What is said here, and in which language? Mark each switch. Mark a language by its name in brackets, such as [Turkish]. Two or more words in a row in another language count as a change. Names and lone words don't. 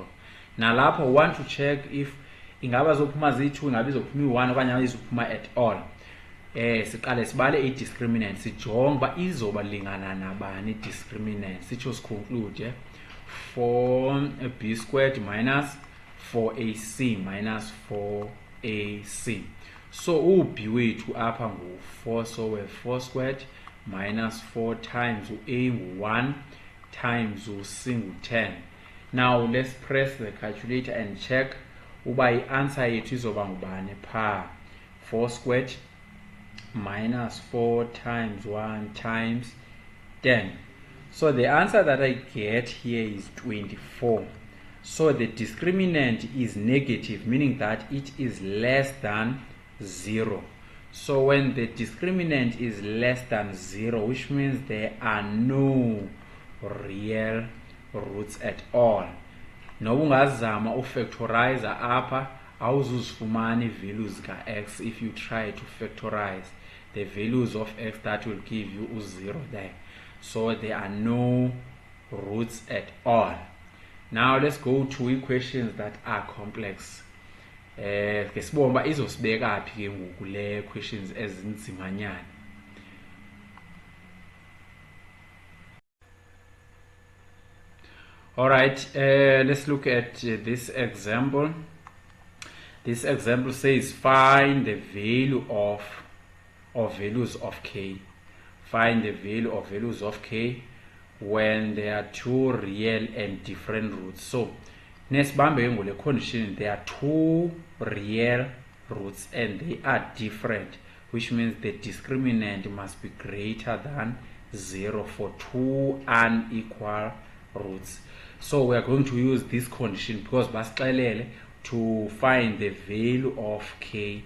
[Xhosa] Now lapho [English] we want to check if [Xhosa] ingaba zophuma ziyi-2, ingaba izophuma i-1 okanye izophuma [English] at all. [Xhosa] Siqale sibale i-discriminant, sijonge uba izoba lingana nabani i-discriminant. Sitsho siconclude [English] 4b squared minus 4ac minus 4ac. [Xhosa] So u-b wethu apha ngu-4, [English] so we have 4 squared minus 4 times [Xhosa] u-a ngu-1 [English] times [Xhosa] u-c ngu-10. [English] Now let's press the calculator and check [Xhosa] uba i-answer yethu izoba ngubani pha. [English] 4 squared minus 4 times 1 times 10. So the answer that I get here is 24. So the discriminant is negative, meaning that it is less than 0. So when the discriminant is less than 0, which means there are no real roots at all. [Xhosa] Noba ungazama ufactorize apha awuzuzifumana values ka x [English] if you try to factorize the values of x that will give you 0 there. So there are no roots at all. Now let's go to equations that are complex. [Xhosa] Ke sibone uba izosibeka phi ke ngoku le questions ezinzimanyana. [English] Alright, let's look at this example. This example says find the value of values of k. Find the value of values of k when there are two real and different roots. So [Xhosa] nesibambe ke ngole [English] condition, there are two real roots and they are different, which means the discriminant must be greater than 0 for two unequal roots. So we are going to use this condition because basixelele to find the value of k.